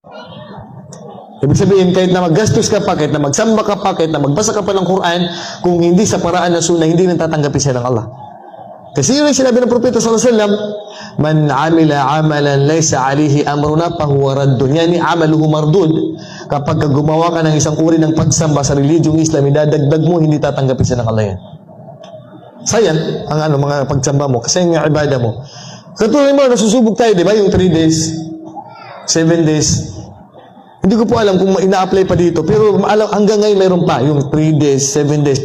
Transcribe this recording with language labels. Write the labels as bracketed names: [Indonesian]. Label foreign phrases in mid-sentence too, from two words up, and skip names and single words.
[Filipino] Ibig sabihin, kahit na maggastos ka pa, kahit na magsamba ka pa, kahit na magbasa ka pa ng Quran, kung hindi sa paraan ng sunnah, hindi nang tatanggapin siya ng Allah. Kasi yun ang sinabi ng Propeta [Arabic] صلى الله عليه وسلم, من عمل عملا ليس عليه أمرنا فهو رد. يعني عمله مردود. [Filipino] Kapag gumawa ka ng isang uri ng pagsamba sa religyong Islam, idadagdag mo, hindi tatanggapin siya ng Allah yan. Sayang ang mga pagsamba mo, kasi yung ibadah mo. Katulad mo, nasusubok tayo, di ba? Yung 3 days, 7 days. Hindi ko po alam kung ina-apply pa dito, pero hanggang ngayon mayroon pa, yung 3 days, 7 days.